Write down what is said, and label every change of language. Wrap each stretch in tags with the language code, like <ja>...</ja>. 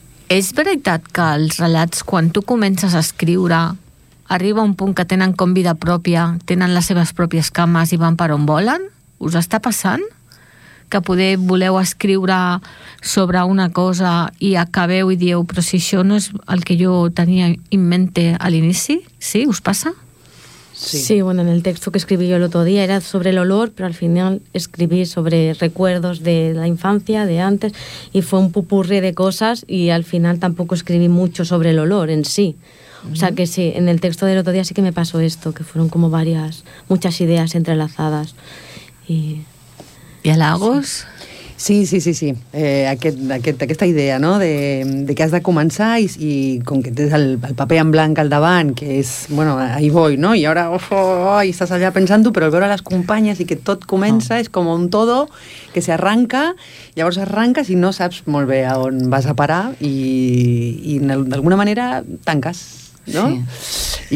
<ca>És veritat que els relats, quan tu comences a escriure, arriba un punt que tenen com vida pròpia, tenen les seves pròpies cames i van per on volen? Us està passant? Que poder voleu escriure sobre una cosa i acabeu i dieu, però si això no és el que jo tenia</ca> <es>en mente</es> <ca>a l'inici? Sí, us passa? Sí.</ca> <es>Sí, bueno, en el texto que escribí yo el otro día era sobre el olor, pero al final escribí sobre recuerdos de la infancia, de antes, y fue un pupurre de cosas, y al final tampoco escribí mucho sobre el olor en sí. Uh-huh. O sea que sí, en el texto del otro día sí que me pasó esto, que fueron como varias, muchas ideas entrelazadas. ¿Y a Lagos? Sí.</es> <ca>Aquesta idea, no?, de que has de començar i com que tens el paper en blanc al davant, que és, bueno,</ca> <es>ahí voy,</es> <ca>no?, i ara i estàs allà pensant-ho, però veure les companyes i que tot comença, és</ca> <es>com un todo que</es> <ca>s'arranca, llavors arranques i no saps molt bé a on vas a parar i d'alguna manera tanques, no?, sí.</ca>